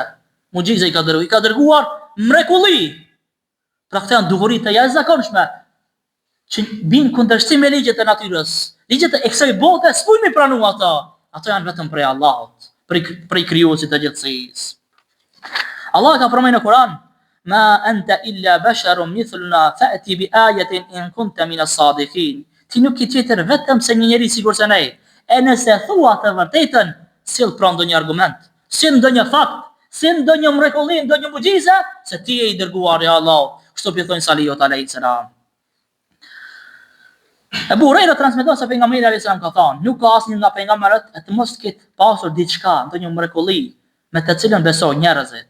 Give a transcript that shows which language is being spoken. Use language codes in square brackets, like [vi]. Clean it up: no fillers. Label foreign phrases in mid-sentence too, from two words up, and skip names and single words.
[sq] Mucize i ka dërguar mrekulli. Pra këto janë dukuritë e jashtëzakonshme që bin kundërshtim me ligjet e natyrës. Ligjet e kësaj bote s'mund mi pranu ato. Ato janë vetëm prej Allahut, prej krijuesit të gjithësisë. Allah ka përmendur në Kur'an: [ar] "ما أنت إلا بشر مثلنا فأت بآية إن كنت من الصادقين." [sq] Ti nuk je tjetër vetëm se një njeri sikur se ne. E nëse thua të vërtetën, sill pra ndonjë argument, sill ndonjë fakt, sill ndonjë mrekulli, ndonjë mucize se ti je i dërguar i Allahut. Kështu i thonë Salihut [ar] عليه السلام. [sq] Ebu Hurajra transmeton se pejgamberi [ar] عليه السلام [sq] ka thënë: "Nuk ka asnjë nga pejgamberët e të mos ketë pasur diçka, ndonjë mrekulli me të cilën besojnë njerëzit.